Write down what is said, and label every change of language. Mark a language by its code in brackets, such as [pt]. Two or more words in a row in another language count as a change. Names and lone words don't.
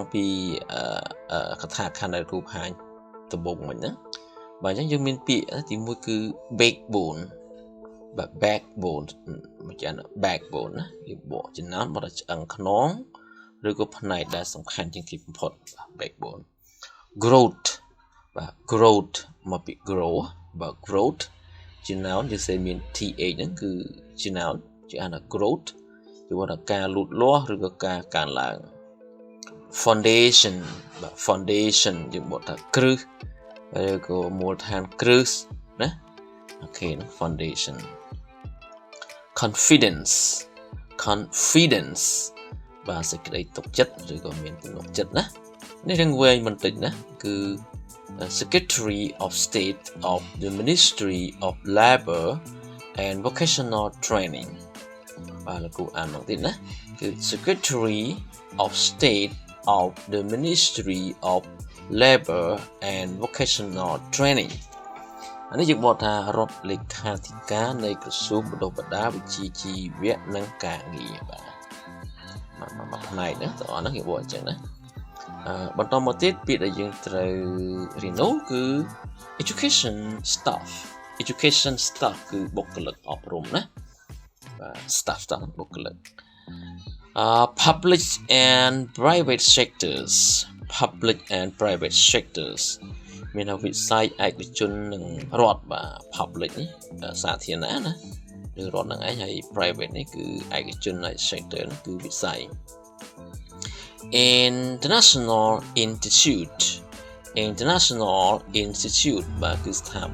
[km] ពីកថាខណ្ឌដែលគ្រូបង្ហាញដំបូងមិញណាបាទអញ្ចឹងយើងមានពាក្យទី1គឺ backbone បាទ backbone មកចា backbone ណាវាបកចំណោមបត់ឆ្អឹងខ្នងឬក៏ផ្នែកដែលសំខាន់ជាងគេបំផុត [en] backbone growth [km] បាទ growth មកពី grow បាទ growth ចំណោមយើងសេមាន th ហ្នឹងគឺចំណោមជាអាន growth គឺថាការលូតលាស់ឬក៏ការកើនឡើង foundation បាទ foundation យើងបកថាគ្រឹះឬក៏មូលដ្ឋានគ្រឹះណាអូខេ foundation confidence បាទសេចក្តីទុកចិត្តឬក៏មានទំនុកចិត្តណានេះរឿងវែងបន្តិចណាគឺ [en] Secretary of State of the Ministry of Labor and Vocational Training [km] បាទលោកគ្រូអានមកទៀតណាគឺ [en] Secretary of State of the Ministry of Labor and Vocational Training [km] អានេះយើងបកថារដ្ឋលេខាធិការនៃក្រសួងបណ្ដុះបណ្ដាលវិជ្ជាជីវៈនិងការងារបាទមកផ្នែកហ្នឹងទាំងអស់ហ្នឹងគេបកអញ្ចឹងណាបន្តមកទៀតពាក្យដែលយើងត្រូវរៀននោះគឺ [en] education staff [km] គឺបុគ្គលិកអប់រំណាបាទ staff បុគ្គលិក [en] public and private [km] sectors មានវិស័យឯកជននិងរដ្ឋបាទ public នេះសាធារណៈណាឬរដ្ឋនឹងឯងហើយ private នេះគឺឯកជនហើយ sector នេះគឺវិស័យ [en] international institute [km] បាទគឺស្ថា